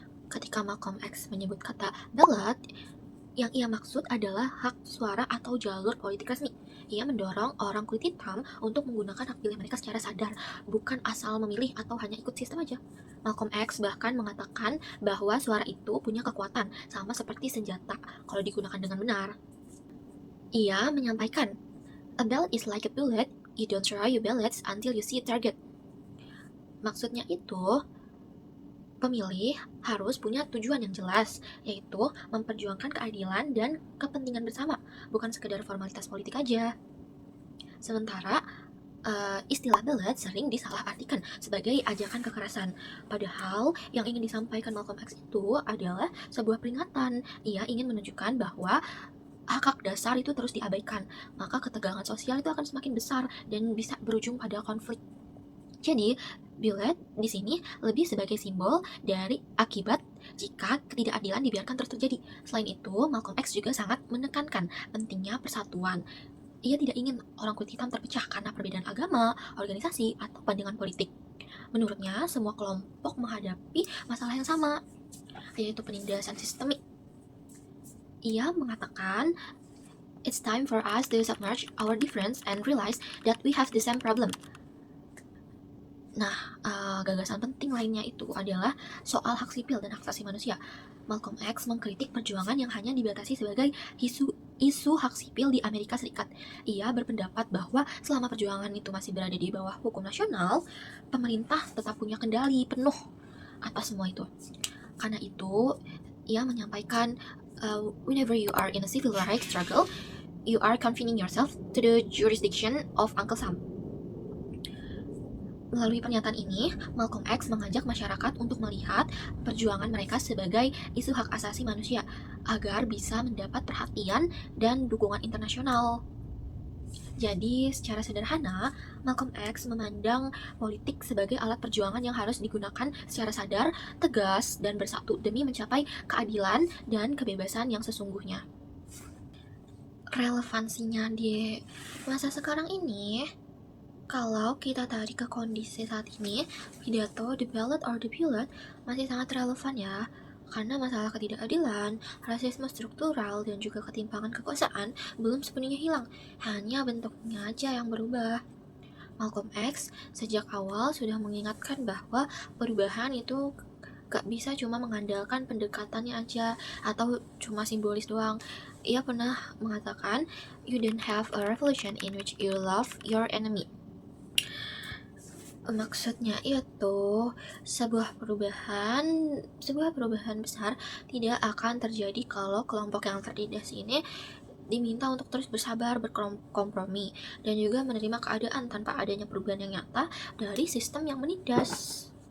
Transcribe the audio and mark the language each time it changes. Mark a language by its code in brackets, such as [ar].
[id] Ketika Malcolm X menyebut kata ballot, yang ia maksud adalah hak suara atau jalur politik resmi. Ia mendorong orang kulit hitam untuk menggunakan hak pilih mereka secara sadar, bukan asal memilih atau hanya ikut sistem aja. Malcolm X bahkan mengatakan bahwa suara itu punya kekuatan, sama seperti senjata, kalau digunakan dengan benar. Ia menyampaikan, [en] "A ballot is like a bullet, you don't throw your ballots until you see a target." [id] Maksudnya itu, pemilih harus punya tujuan yang jelas, yaitu memperjuangkan keadilan dan kepentingan bersama, bukan sekedar formalitas politik aja. Sementara, istilah ballot sering disalahartikan sebagai ajakan kekerasan. Padahal, yang ingin disampaikan Malcolm X itu adalah sebuah peringatan. Ia ingin menunjukkan bahwa hak-hak dasar itu terus diabaikan, maka ketegangan sosial itu akan semakin besar dan bisa berujung pada konflik. Jadi, bullet di sini lebih sebagai simbol dari akibat jika ketidakadilan dibiarkan terus terjadi. Selain itu, Malcolm X juga sangat menekankan pentingnya persatuan. Ia tidak ingin orang kulit hitam terpecah karena perbedaan agama, organisasi, atau pandangan politik. Menurutnya, semua kelompok menghadapi masalah yang sama, yaitu penindasan sistemik. Ia mengatakan, [en] "It's time for us to submerge our difference and realize that we have the same problem." [id] Nah, gagasan penting lainnya itu adalah soal hak sipil dan hak asasi manusia. Malcolm X mengkritik perjuangan yang hanya dibatasi sebagai isu hak sipil di Amerika Serikat. Ia berpendapat bahwa selama perjuangan itu masih berada di bawah hukum nasional, pemerintah tetap punya kendali penuh atas semua itu. Karena itu, ia menyampaikan, [en] whenever you are in a civil rights struggle, you are confining yourself to the jurisdiction of Uncle Sam. [id] Melalui pernyataan ini, Malcolm X mengajak masyarakat untuk melihat perjuangan mereka sebagai isu hak asasi manusia agar bisa mendapat perhatian dan dukungan internasional. Jadi, secara sederhana, Malcolm X memandang politik sebagai alat perjuangan yang harus digunakan secara sadar, tegas, dan bersatu demi mencapai keadilan dan kebebasan yang sesungguhnya. Relevansinya di masa sekarang ini, kalau kita tarik ke kondisi saat ini, pidato The Ballad or the Bullet masih sangat relevan ya, karena masalah ketidakadilan, rasisme struktural, dan juga ketimpangan kekuasaan belum sepenuhnya hilang, hanya bentuknya aja yang berubah. Malcolm X sejak awal sudah mengingatkan bahwa perubahan itu gak bisa cuma mengandalkan pendekatannya aja atau cuma simbolis doang. Ia pernah mengatakan, [en] "You don't have a revolution in which you love your enemy." [id] Maksudnya itu sebuah perubahan besar tidak akan terjadi kalau kelompok yang tertindas ini diminta untuk terus bersabar, berkompromi, dan juga menerima keadaan tanpa adanya perubahan yang nyata dari sistem yang menindas.